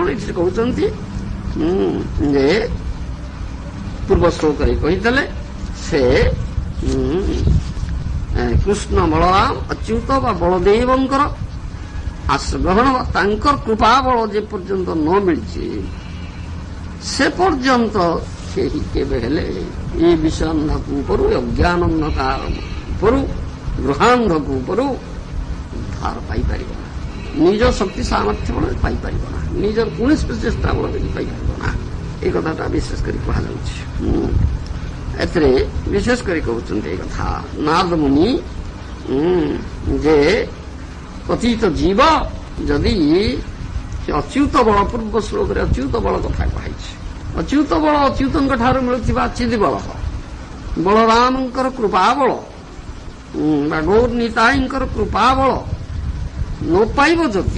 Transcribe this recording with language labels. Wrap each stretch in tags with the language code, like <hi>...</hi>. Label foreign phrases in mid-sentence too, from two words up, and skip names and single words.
<or>ଏଠି କହୁଛନ୍ତି ଯେ ପୂର୍ବ ଶ୍ଲୋକରେ କହିଥିଲେ, ସେ କୃଷ୍ଣ ବଳରାମ ଅଚ୍ୟୁତ ବା ବଳଦେବଙ୍କର ଆଶ୍ରଗ୍ରହଣ ବା ତାଙ୍କର କୃପା ବଳ ଯେ ପର୍ଯ୍ୟନ୍ତ ନ ମିଳିଛି, ସେ ପର୍ଯ୍ୟନ୍ତ କେହି କେବେ ହେଲେ ଏ ବିଷୟ ଅନ୍ଧକୂପରୁ, ଅଜ୍ଞାନ ଅନ୍ଧକାର ଉପରୁ, ଗୃହାନ୍ଧକୂପରୁ ଉଦ୍ଧାର ପାଇପାରିବ ନା। ନିଜ ଶକ୍ତି ସାମର୍ଥ୍ୟ ବଳରେ ପାଇପାରିବ ନା, ନିଜର କୌଣସି ପ୍ରଚେଷ୍ଟା ବଳରେ ପାଇପାରିବ ନା।</or> <bn>এই কথাটা বিশেষ করে কুହାଯାଉଛି।</bn> <or>ଏଥିରେ ବିଶେଷ କରି କହୁଛନ୍ତି এই କଥା ନାରଦ ମୁନି ଯେ ପତିତ ଜୀବ ଯଦି ଅଚ୍ୟୁତ ବଳ, ପୂର୍ବ ଶ୍ଲୋକରେ ଅଚ୍ୟୁତ ବଳ କଥା କୁହାଯାଇଛି। ଅଚ୍ୟୁତ ବଳ ଅଚ୍ୟୁତଙ୍କ ଠାରୁ ମିଳୁଥିବା ଚିଦି ବଳ, ବଳରାମଙ୍କର କୃପା ବଳ ବା ଗୌରନିତାଇଙ୍କର କୃପା ବଳ ନ ପାଇବ ଯଦି,</or>